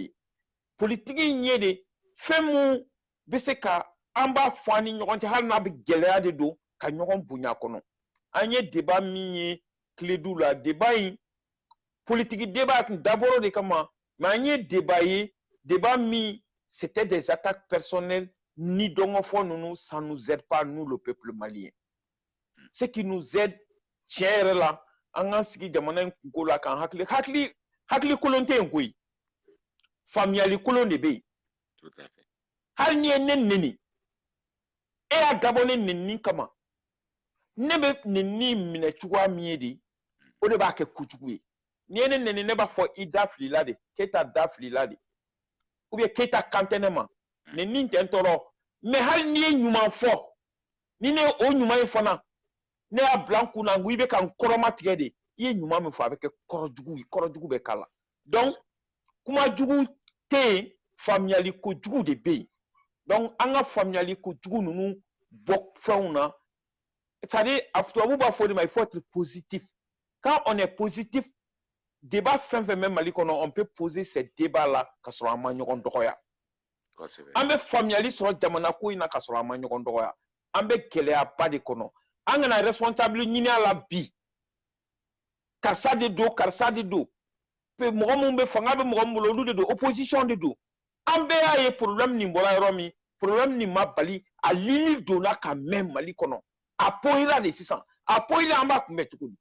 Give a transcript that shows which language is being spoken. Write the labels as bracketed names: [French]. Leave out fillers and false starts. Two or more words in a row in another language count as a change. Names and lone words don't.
[Bambara] ye politiki in ye de fɛn mun bɛ se ka an b'a fɔ an ni ɲɔgɔn cɛ hali n'a bɛ gɛlɛya de don ka ɲɔgɔn bonya kɔnɔ an ye débat min ye Clédou la débat in [French] politique débat d'abord [Bambara] de kama mais an ye débat ye débat min [French] c'était des attaques personnelles [Bambara] ni dongofo [French] nous ça nous aide pas nous le peuple malien ce qui nous aide tiens là [Bambara] an ka sigi jamana in kunko la kan hakili kolon tɛ yen koyi faamuyali kolon de bɛ yen [French] tout à fait [Bambara] hali ni ye ne neni e y'a dabɔ ne neni kama ne bɛ neni minɛ cogoya min ye de o de b'a kɛ kojugu ye ni ye ne neni ne b'a fɔ i da filila de k'e da filila de ou bien k'e kan tɛ ne ma neni tɛ n tɔɔrɔ mais hali ni ye ɲuman fɔ ni ne o ɲuman in fana ne y'a bila n kun na n ko i bɛ ka n kɔrɔma tigɛ de ye ɲuman min fɔ a bɛ kɛ kɔrɔjugu bɛ k'a la donc kumajugu tɛ yen faamuyali kojugu de bɛ yen donc an ka faamuyali kojugu ninnu bɔ fɛnw na c'est-à-dire a tubabu b'a fɔ de ma [French] il faut être positif quand on est positif [Bambara] débat fɛn fɛn bɛ Mali kɔnɔ [French] on peut poser ces débats là [Bambara] ka sɔrɔ an ma ɲɔgɔn dɔgɔya an bɛ faamuyali sɔrɔ jamana ko in na ka sɔrɔ an ma ɲɔgɔn dɔgɔya an bɛ gɛlɛyaba de kɔnɔ an kana responsable ɲini a la bi karisa de don mɔgɔ minnu bɛ fanga bɛ mɔgɔ min bolo olu de don opposition de don an bɛɛ y'a ye problème nin bɔra yɔrɔ min problème nin ma bali a lili donna ka mɛn Mali kɔnɔ a poyira de sisan a poyira an b'a kunbɛn